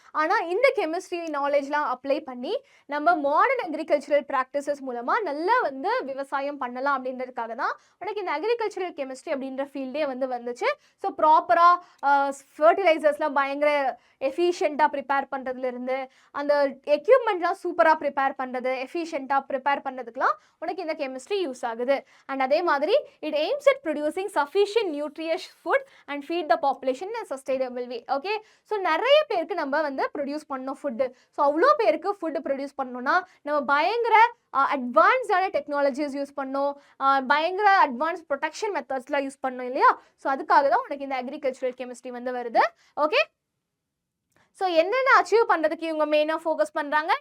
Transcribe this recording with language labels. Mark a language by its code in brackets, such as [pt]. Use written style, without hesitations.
[ta] ஆனால் இந்த chemistry நாலேஜ்லாம் apply பண்ணி நம்ம மாடர்ன் அக்ரிகல்ச்சரல் ப்ராக்டிசஸ் மூலமாக நல்லா வந்து விவசாயம் பண்ணலாம் அப்படின்றதுக்காக தான் உனக்கு இந்த அக்ரிகல்ச்சரல் கெமிஸ்ட்ரி அப்படின்ற ஃபீல்டே வந்து வந்துச்சு. ஸோ ப்ராப்பராக ஃபர்டிலைசர்ஸ்லாம் பயங்கர எஃபிஷியண்ட்டாக ப்ரிப்பேர் பண்ணுறதுலேருந்து அந்த எக்யூப்மெண்ட்லாம் சூப்பராக ப்ரிப்பேர் பண்ணுறது, எஃபிஷியண்ட்டாக ப்ரிப்பேர் பண்ணுறதுக்குலாம் உனக்கு இந்த கெமிஸ்ட்ரி யூஸ் ஆகுது. [en] and [ta] அதே மாதிரி [en] It aims at producing sufficient nutritious food and feed the population in a sustainable way. [ta] okay, so நிறைய பேருக்கு நம்ம வந்து ப்ரொடியூஸ் பண்ணோம் ஃபுட்டு. ஸோ அவ்வளோ பேருக்கு ஃபுட்டு ப்ரொடியூஸ் பண்ணோம்னா நம்ம பயங்கர அட்வான்ஸ்டான டெக்னாலஜிஸ் யூஸ் பண்ணோம், பயங்கர அட்வான்ஸ் ப்ரொடெக்ஷன் மெத்தட்ஸ்லாம் யூஸ் பண்ணோம் இல்லையா? ஸோ அதுக்காக தான் உனக்கு இந்த அக்ரிகல்ச்சரல் கெமிஸ்ட்ரி வந்து வருது. ஓகே, ஸோ என்னென்ன அச்சீவ் பண்ணுறதுக்கு இவங்க மெயினாக ஃபோக்கஸ் பண்ணுறாங்க?